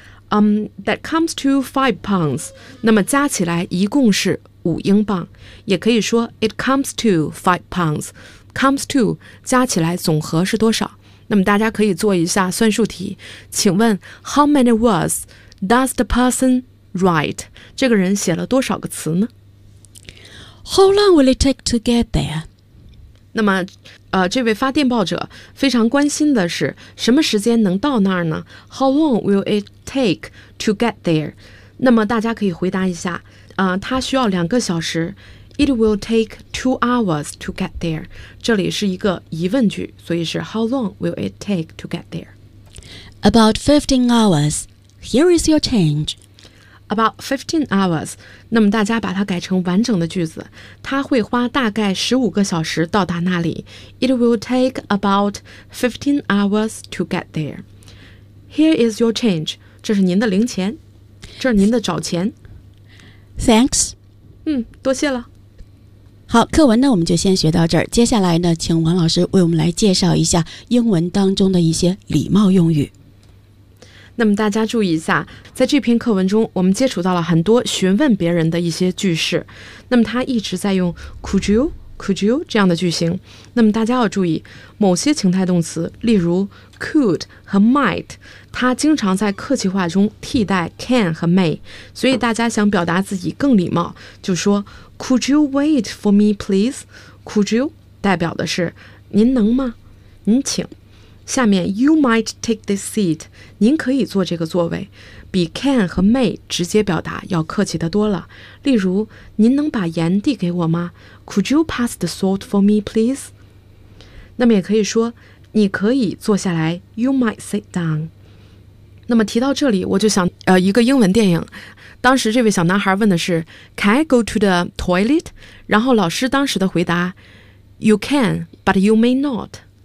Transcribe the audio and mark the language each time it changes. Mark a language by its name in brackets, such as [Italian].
[English] That comes to £5. [Chinese] 那么加起来一共是5英镑，也可以说 [English] it comes to £5. [Chinese] Comes to 加起来总和是多少？那么大家可以做一下算术题，请问 [English] how many words Does the person write? [Chinese] 这个人写了多少个词呢？ [English] How long will it take to get there? [Chinese] 那么这位发电报者非常关心的是什么时间能到那儿呢？ [English] How long will it take to get there? [Chinese] 那么大家可以回答一下他需要两个小时。 [English] It will take 2 hours to get there. [Chinese] 这里是一个疑问句，所以是 [English] How long will it take to get there? About 15 hours. Here is your change. About 15 hours. [Chinese] 那么大家把它改成完整的句子，它会花大概15个小时到达那里。 [English] It will take about 15 hours to get there. Here is your change. [Chinese] 这是您的零钱，这是您的找钱。 [English] Thanks. [Chinese] 多谢了。好，课文呢我们就先学到这儿，接下来呢请王老师为我们来介绍一下英文当中的一些礼貌用语。那么大家注意一下，在这篇课文中我们接触到了很多询问别人的一些句式，那么他一直在用 could you 这样的句型。那么大家要注意某些情态动词，例如 could 和 might， 它经常在客气话中替代 can 和 may， 所以大家想表达自己更礼貌就说 [English] Could you wait for me, please? [Chinese] Could you 代表的是您能吗？您请。下面 [English] You might take this seat. [Chinese] 您可以坐这个座位，比 can 和 may 直接表达要客气的多了。例如，您能把盐递给我吗？ [English] Could you pass the salt for me, please? [Chinese] 那么也可以说，你可以坐下来。 [English] You might sit down. [Chinese] 那么提到这里，我就想一个英文电影。当时这位小男孩问的是 [English] Can I go to the toilet? [Chinese] 然后老师当时的回答 [English] You can, but you may not.